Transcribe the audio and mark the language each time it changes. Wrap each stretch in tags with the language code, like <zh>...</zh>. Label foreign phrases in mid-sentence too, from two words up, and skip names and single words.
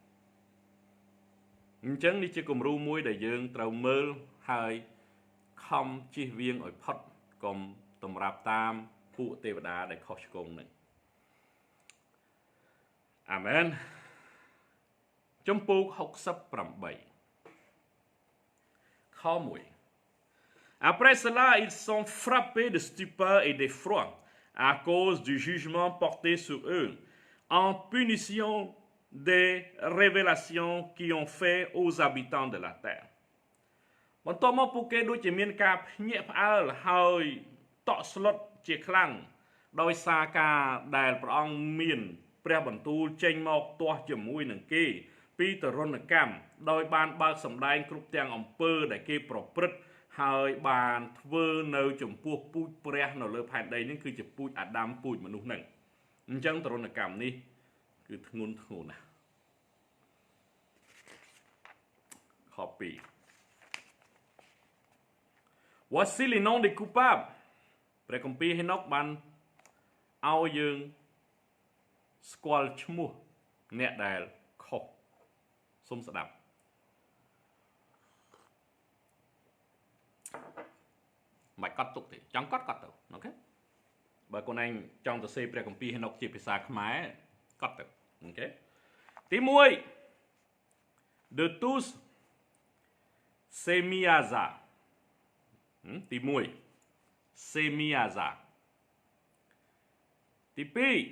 <km>អញ្ចឹងនេះជាគំរូមួយដែលយើងត្រូវមើលហើយខំជៀសវាងឲ្យផុតកុំតម្រាប់តាមពួកទេវតាដែលខុសឆ្គងនឹង អាមែនចំពោះ68ខ1</km> <fr>Après cela, ils sont frappés de stupeur et d'effroi à cause du jugement porté sur eux, en punition des révélations qui ont fait aux habitants de la terre.</fr> <km>បន្ទាប់មកពួកគេដូចជាមានការភ្ញាក់ផ្អើលហើយតក់ស្លុតជាខ្លាំងដោយសារការដែលព្រះអង្គមានព្រះបន្ទូលចេញមកទាស់ជាមួយនឹងគេពីទរណកម្មដោយបានបើកសម្ដែងគ្រប់ទាំងអំពើដែលគេប្រព្រឹត្តហើយបានធ្វើនៅចំពោះពូជព្រះនៅលើផែនដីនេះគឺជាពូជអាដាមពូជមនុស្សហ្នឹងអញ្ចឹងទរណកម្មនេះគឺធ្ងន់ធ្ងរណាស់ ខ2</km> <fr>Voici les noms des coupables</fr> <km>ព្រះគម្ពីរហេណុកបានឲ្យយើងស្គាល់ឈ្មោះអ្នកដែលខុសសូមស្ដាប់ មិនកត់ទុកទេចង់កត់ទៅអូខេបើកូនឯងចង់ទៅសេព្រះគម្ពីរហេណុកជាភាសាខ្មែរកត់ទៅអូខេទី1</km> <fr>De tous</fr> <km>Semiaza ទី1 Semiaza ទី2</km>